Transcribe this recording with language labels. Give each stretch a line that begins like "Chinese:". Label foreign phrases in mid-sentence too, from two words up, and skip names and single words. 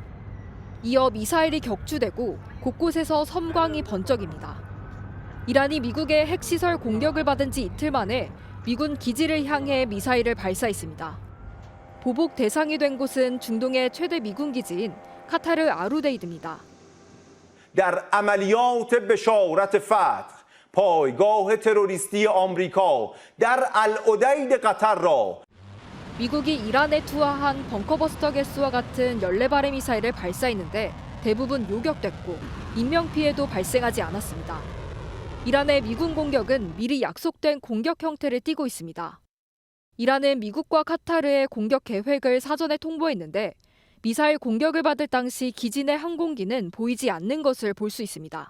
Korean: 이어 미사일이 격추되고 곳곳에서 섬광이 번쩍입니다. 이란이 미국의 핵시설 공격을 받은 지 이틀 만에 미군 기지를 향해 미사일을 발사했습니다. 보복 대상이 된 곳은 중동의 최대 미군 기지인 카타르 아루데이드입니다.
Persian: در عملیات به شارت فتح پایگاه تروریستی آمریکا در العدید قطر را
Korean: 미국이 이란에 투하한 벙커버스터 개수와 같은 14발의 미사일을 발사했는데 대부분 요격됐고 인명피해도 발생하지 않았습니다. 이란의 미군 공격은 미리 약속된 공격 형태를 띠고 있습니다. 이란은 미국과 카타르의 공격 계획을 사전에 통보했는데 미사일 공격을 받을 당시 기지 내 항공기는 보이지 않는 것을 볼 수 있습니다.